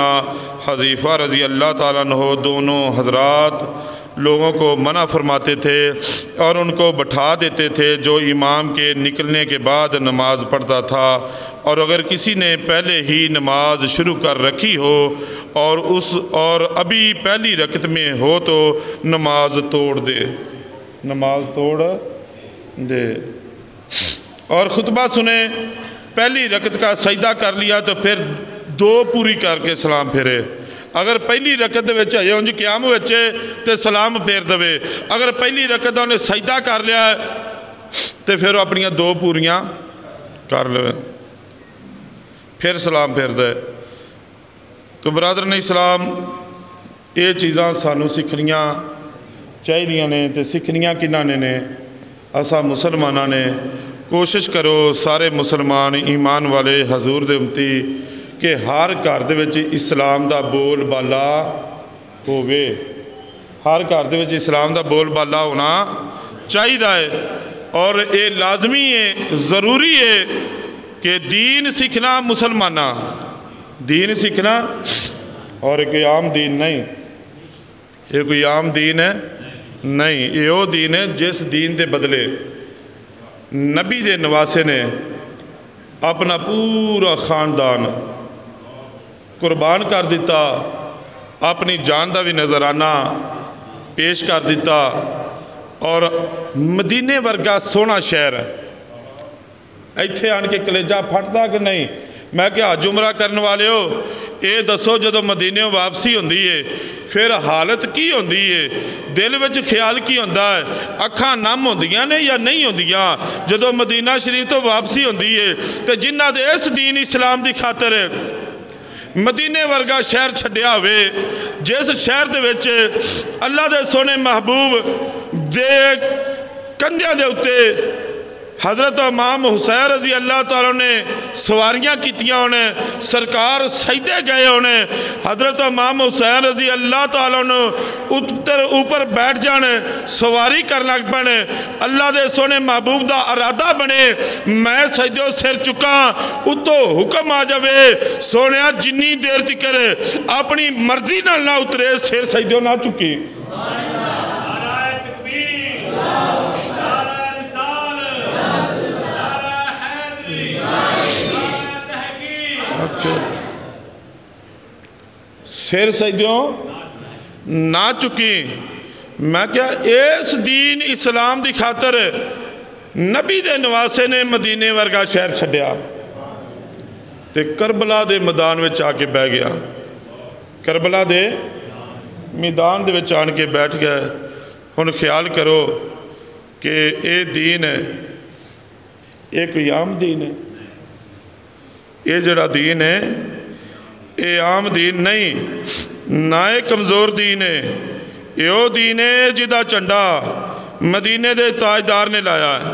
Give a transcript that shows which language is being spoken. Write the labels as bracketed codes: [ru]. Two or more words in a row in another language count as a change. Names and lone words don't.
[ur] حذیفہ رضی اللہ تعالیٰ عنہ دونوں حضرات لوگوں کو منع فرماتے تھے اور ان کو بٹھا دیتے تھے جو امام کے نکلنے کے بعد نماز پڑھتا تھا، اور اگر کسی نے پہلے ہی نماز شروع کر رکھی ہو اور ابھی پہلی رکعت میں ہو تو نماز توڑ دے، نماز توڑ دے اور خطبہ سنے۔ پہلی رکعت کا سجدہ کر لیا تو پھر 2 پوری کر کے سلام پھیرے۔ [pa] اگر پہلی رکعت دے وچ ہے انج قیام وچے تے سلام پھیر دے، اگر پہلی رکعت دا انہیں سجدہ کر لیا ہے تے پھر وہ اپنیاں 2 پوریاں کر لے پھر سلام پھیر دے۔ تو برادران اسلام یہ چیزاں سانو سکھنیاں چاہیے نے، تے سکھنیاں کنہاں نے اساں مسلماناں نے۔ کوشش کرو سارے مسلمان ایمان والے حضور دے امتی کہ ہر گھر دے وچ اسلام دا بول بالا ہووے، ہر گھر دے وچ اسلام دا بول بالا ہونا چاہیے ہے، [ur] اور یہ لازمی ہے، ضروری ہے کہ دین سیکھنا مسلمانہ دین سیکھنا، اور کوئی عام دین نہیں، یہ کوئی عام دین ہے نہیں، یہ وہ دین ہے جس دین [pa] دے بدلے نبی دے نواسے نے اپنا پورا خاندان قربان کر دیتا، اپنی جان دا بھی نظرانہ پیش کر دیتا، اور مدینے ورگا سونا شہر ਇੱਥੇ ਆਣ ਕੇ ਕਲੇਜਾ ਫਟਦਾ ਕਿ ਨਹੀਂ। ਮੈਂ ਕਿਹਾ ਹਜ ਉਮਰਾ ਕਰਨ ਵਾਲਿਓ ਇਹ ਦੱਸੋ ਜਦੋਂ ਮਦੀਨਿਓਂ ਵਾਪਸੀ ਹੁੰਦੀ ਏ ਫਿਰ ਹਾਲਤ ਕੀ ਹੁੰਦੀ ਏ, ਦਿਲ ਵਿੱਚ ਖਿਆਲ ਕੀ ਹੁੰਦਾ ਹੈ, ਅੱਖਾਂ ਨਮ ਹੁੰਦੀਆਂ ਨੇ ਜਾਂ ਨਹੀਂ ਹੁੰਦੀਆਂ ਜਦੋਂ ਮਦੀਨਾ ਸ਼ਰੀਫ ਤੋਂ ਵਾਪਸੀ ਹੁੰਦੀ ਏ। ਤੇ ਜਿਨ੍ਹਾਂ ਦੇ ਇਸ ਦੀਨ ਇਸਲਾਮ ਦੀ ਖਾਤਰ ਮਦੀਨੇ ਵਰਗਾ ਸ਼ਹਿਰ ਛੱਡਿਆ ਹੋਵੇ, ਜਿਸ ਸ਼ਹਿਰ ਦੇ ਵਿੱਚ ਅੱਲਾ ਦੇ ਸੋਹਣੇ महबूब ਦੇ ਕੰਧਿਆਂ ਦੇ ਉੱਤੇ حضرت امام حسین رضی اللہ تعالیٰ نے سواریاں کیتیاں ہونے، سرکار سجدے گئے ہونے، حضرت امام حسین رضی اللہ تعالیٰ نے اوپر بیٹھ جانے، سواری کرنا بنے، اللہ دے سونے محبوب دا ارادہ بنے میں سجدوں سر چکا اتو حکم آ جاوے سونیا جنی دیر تکر اپنی مرضی نہ اترے سر سجدوں نہ چکی۔ سر سجدوں نہ چکی۔ میں کیا اس دین اسلام دی خاطر نبی دے نواسے نے مدینے ورگا شہر چھڈیا تے کربلا دے میدان وچ آ کے بیٹھ گیا، کربلا دے میدان دے وچ آن کے بیٹھ گئے۔ ہن خیال کرو کہ اے دین ہے، اے کوئی عام دین ہے، یہ جڑا دین ہے یہ عام دین نہیں، نہ کمزور دین ہے، یہ دین ہے جدا چنڈا مدینے دے تاجدار نے لایا ہے۔